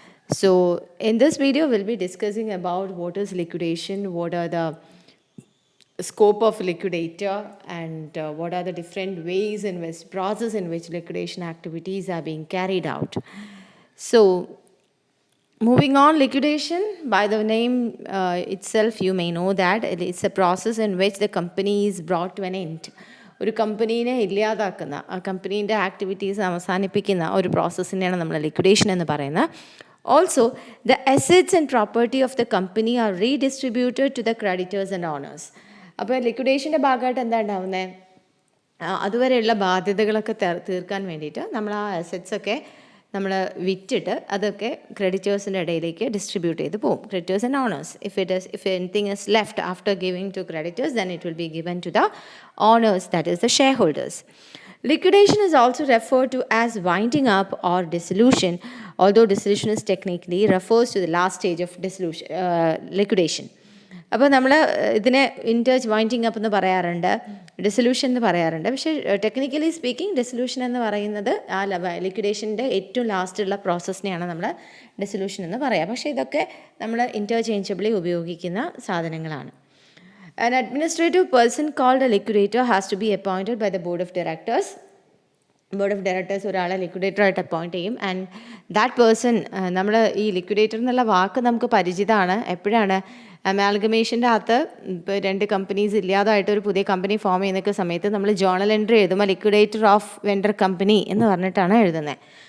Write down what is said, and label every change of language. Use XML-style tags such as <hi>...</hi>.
<en>So in this video, we'll be discussing about what is liquidation, what are the scope of liquidator, and what are the different ways in which process in which liquidation activities are being carried out. So moving on, liquidation, by the name itself, you may know that it's a process in which the company is brought to an end.</en> <ml>ഒരു കമ്പനീനെ ഇല്ലാതാക്കുന്ന ആ കമ്പനീൻ്റെ activities അവസാനിപ്പിക്കുന്ന ഒരു പ്രോസസ്സിനെയാണ് നമ്മൾ liquidation എന്ന് പറയുന്നത്.</ml> <en>Also the assets and property of the company are redistributed to the creditors and owners.</en> <ml>അപ്പോൾ ലിക്വിഡേഷൻ്റെ ഭാഗമായിട്ട് എന്താ ഉണ്ടാവുന്നത്? അതുവരെയുള്ള ബാധ്യതകളൊക്കെ തീർക്കാൻ വേണ്ടിയിട്ട് നമ്മൾ ആ അസറ്റ്സൊക്കെ നമ്മൾ വിറ്റിട്ട് അതൊക്കെ ക്രെഡിറ്റേഴ്സിൻ്റെ ഇടയിലേക്ക് ഡിസ്ട്രിബ്യൂട്ട് ചെയ്ത് പോകും.</ml> <en>Creditors and owners. If anything is left after giving to creditors, then it will be given to the owners, that is the shareholders. Liquidation is also referred to as winding up or dissolution, although dissolution is technically refers to the last stage of dissolution, liquidation.</en> <ml>അപ്പോൾ നമ്മൾ ഇതിനെ winding up എന്ന് പറയാറുണ്ട്, dissolution എന്ന് പറയാറുണ്ട്. പക്ഷേ technically speaking dissolution എന്ന് പറയുന്നത് ആ ലിക്വിഡേഷൻ്റെ ഏറ്റവും ലാസ്റ്റുള്ള പ്രോസസ്സിനെയാണ് നമ്മൾ ഡിസൊല്യൂഷൻ എന്ന് പറയുക. പക്ഷേ ഇതൊക്കെ നമ്മൾ ഇൻ്റർചേഞ്ചബിളി ഉപയോഗിക്കുന്ന സാധനങ്ങളാണ്.</ml> <en>An administrative person called a liquidator has to be appointed by the board of directors.</en> <ml>Board of directors ഒരാളെ ലിക്വിഡേറ്ററായിട്ട് അപ്പോയിൻറ്റ് ചെയ്യും.</ml> <en>and that person,</en> <ml>നമ്മൾ ഈ ലിക്വിഡേറ്റർ എന്നുള്ള വാക്ക് നമുക്ക് പരിചിതമാണ്. എപ്പോഴാണ് അമാൽഗമേഷൻ്റെ അകത്ത് ഇപ്പോൾ രണ്ട് കമ്പനീസ് ഇല്ലാതായിട്ട് ഒരു പുതിയ കമ്പനി ഫോം ചെയ്യുന്ന സമയത്ത് നമ്മൾ ജേർണൽ എൻട്രി എഴുതുമ്പോൾ ലിക്വിഡേറ്റർ ഓഫ് വെൻഡർ കമ്പനി എന്ന് പറഞ്ഞിട്ടാണ് എഴുതുന്നത്.</ml>